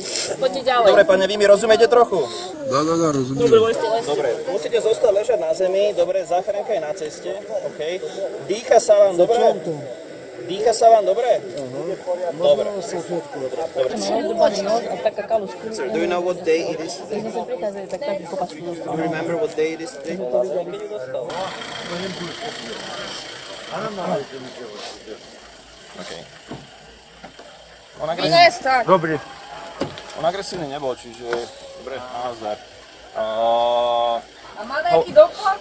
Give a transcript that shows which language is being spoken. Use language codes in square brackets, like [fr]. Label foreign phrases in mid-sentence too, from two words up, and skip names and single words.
[sk] Dobre, pane, vy mi rozumiete trochu? Dá, rozumiem. Dobre, musíte zostať ležať na zemi, dobre, záchranka je na ceste, OK. Dýcha sa vám dobre? Dýcha sa vám dobre? Dobre. [en] Do you know what day it is? Do you remember what day it is today? Okay. [sk] Dobrý. On agresívny nebol, čiže... Dobre, nazdar. A má nejaký doklad?